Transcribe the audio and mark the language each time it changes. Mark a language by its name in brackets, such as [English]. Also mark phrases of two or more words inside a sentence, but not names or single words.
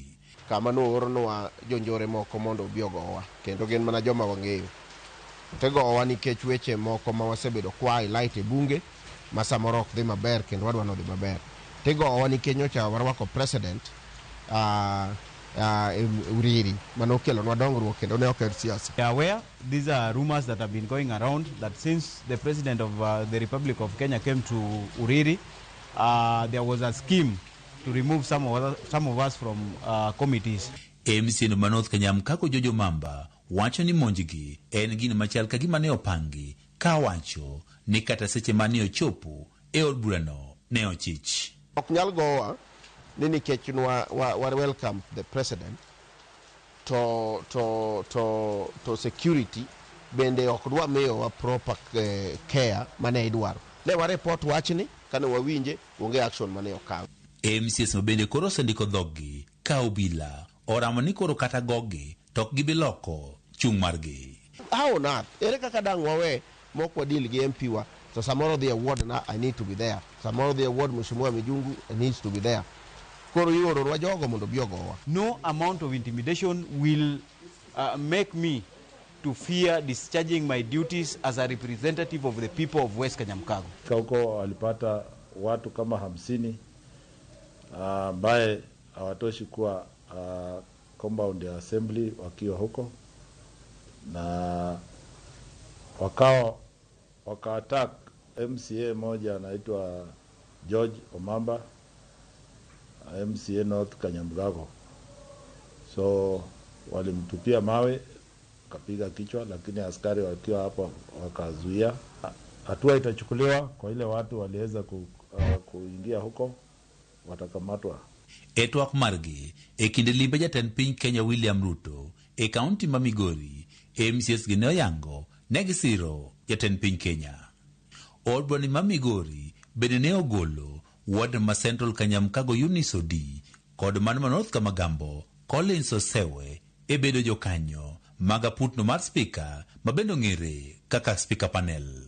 [Luo (Kenya and Tanzania)] Kama noornwa jonjore moko mondo obi ogowa kendo gin mana joma wang'eyo. Tegowa nikech weche moko ma wasebedo kwa light e bunge ma samoro ok dhi maber kendo wadwa no dhi maber. Tegowa nikech nyocha warwako president Uriri manokelo nwa dongruok kendo ne okel siasa. [English] They are aware these are rumors that have been going around that since the president of the Republic of Kenya came to Uriri, there was a scheme to remove some of us from committees. [Luo (Kenya and Tanzania)] MCA ma North Nyamkago Jojo Mamba wacho ni monjigi en gino machal ka gima ne opangi ka wacho ni kata seche mane ochopo e od burano ne ochich. Ok nyal gowa ni nikech wa [English] welcome the president to security [Luo (Kenya and Tanzania)] bende ok dwa miyo wa [English] proper care [Luo (Kenya and Tanzania)] mane idwaro. Ne wa report wachni kane wawinje onge action mane okaw. MCAs bende koro sendiko dhoggi ka obila oramo ni koro kata gogi tok gibiloko chung margi. [English] How not? [Luo (Kenya and Tanzania)] Ere kaka dang wawe mokwa deal gi MP wa. [English] So samoro the award na I need to be there. Samoro the award Mheshimiwa Mijungu needs to be there. No amount of intimidation will make me to fear discharging my duties as a representative of the people of West Nyamkago. [Swahili] Huko walipata watu kama 50 ambaye hawatoshi kuwa compound ya assembly wakiwa huko na waka-attack MCA moja anaitwa George Omamba, MCA North Nyamkago. So walimtupia mawe kapiga kichwa, lakini askari wakiwa hapo wakazuia. Hatua itachukuliwa kwa ile watu waliweza kuingia huko watakamatwa. [Luo (Kenya and Tanzania)] Etwak margi e kinde limbe jatend piny Kenya William Ruto e kaunti ma Migori, MCAs gi ne oyango ne gisiro jatend piny Kenya. Od bura ma Migori bende ne ogolo ward ma Central Nyamkago Unisodi kod man ma North Magambo Collins Osewe e bedo jokanyo maga putno mar speaker ma bendo ng'ere kaka [English] speaker panel.